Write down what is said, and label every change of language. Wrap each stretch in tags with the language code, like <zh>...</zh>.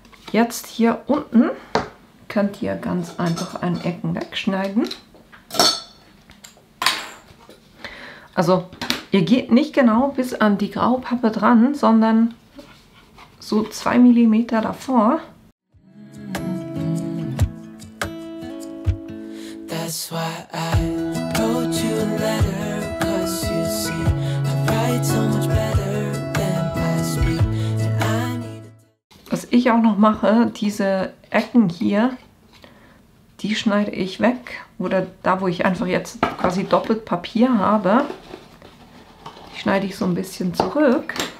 <de>Jetzt hier unten könnt ihr ganz einfach an Ecken wegschneiden. Also ihr geht nicht genau bis an die Graupappe dran, sondern so 2 mm davor.</de> <en>That's why I wrote you a letter, 'cause you see, I write so much better than I speak, and I need.</en> <de>Was ich auch noch mache, diese Ecken hier, die schneide ich weg. Oder da, wo ich einfach jetzt quasi doppelt Papier habe, die schneide ich so ein bisschen zurück.</de>